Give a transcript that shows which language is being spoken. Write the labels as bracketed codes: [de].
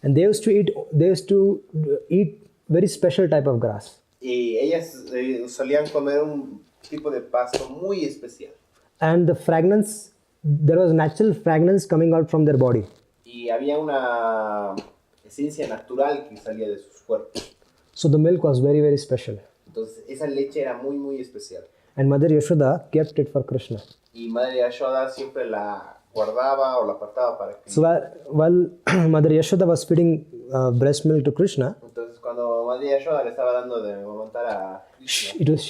[en] And they used to eat very special type of grass. [es] Y ellas solían comer un tipo de pasto muy especial. [en] And the fragrance, there was natural fragrance coming out from their body. [es] Y había una esencia natural que salía de sus cuerpos. [en] So the milk was very, very special. [es] Entonces esa leche era muy, muy especial. [en] And Mother Yashoda kept it for Krishna. [es] Y Madre Yashoda siempre la guardaba o la apartaba para que... [en] So while Mother Yashoda was feeding breast milk to Krishna, [es] Entonces cuando Madre Yashoda le estaba dando de amamantar a Krishna,